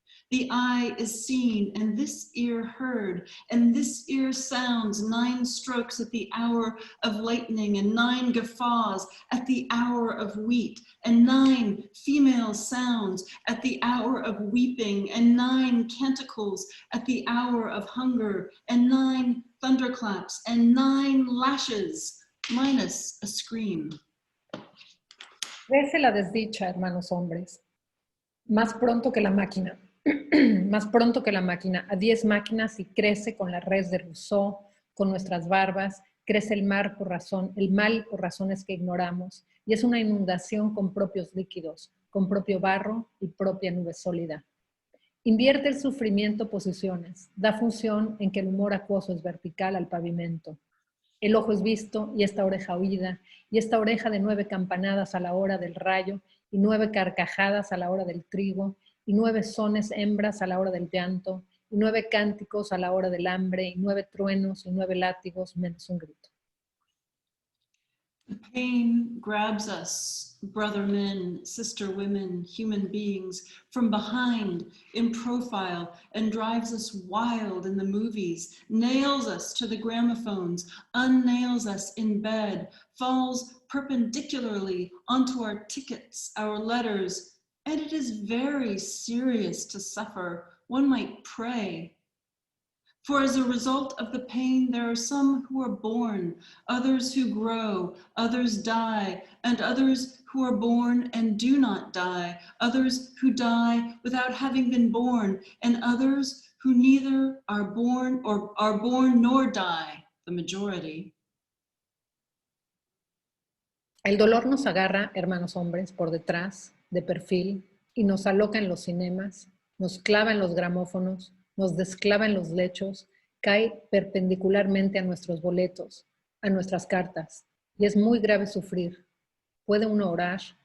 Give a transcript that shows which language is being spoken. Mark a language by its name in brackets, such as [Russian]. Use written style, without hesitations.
[English] The eye is seen, and this ear heard, and this ear sounds 9 strokes at the hour of lightning, and 9 guffaws at the hour of wheat, and 9 female sounds at the hour of weeping, and 9 canticles at the hour of hunger, and 9 thunderclaps, and 9 lashes, minus a scream. [Spanish] Crece la desdicha, hermanos hombres, más pronto que la máquina. Más pronto que la máquina, a 10 máquinas, y crece con la res de Rousseau, con nuestras barbas, crece el mal por razones que ignoramos, y es una inundación con propios líquidos, con propio barro y propia nube sólida. Invierte el sufrimiento posiciones, da función en que el humor acuoso es vertical al pavimento. El ojo es visto y esta oreja oída, y esta oreja de 9 campanadas a la hora del rayo, y 9 carcajadas a la hora del trigo, y 9 sones hembras a la hora del llanto, y 9 cánticos a la hora del hambre, y 9 truenos y 9 látigos menos un grito. [English] The pain grabs us, brother men, sister women, human beings, from behind, in profile, and drives us wild in the movies, nails us to the gramophones, unnails us in bed, falls perpendicularly onto our tickets, our letters, and it is very serious to suffer. One might pray. For as a result of the pain, there are some who are born, others who grow, others die, and others who are born and do not die, others who die without having been born, and others who neither are born nor die, the majority. [Spanish] El dolor nos agarra, hermanos hombres, por detrás, de perfil, y nos aloca en los cinemas, nos clava en los gramófonos, nos desclava en los lechos, cae perpendicularmente a nuestros boletos, a nuestras cartas, y es muy grave sufrir. ¿Puede uno orar?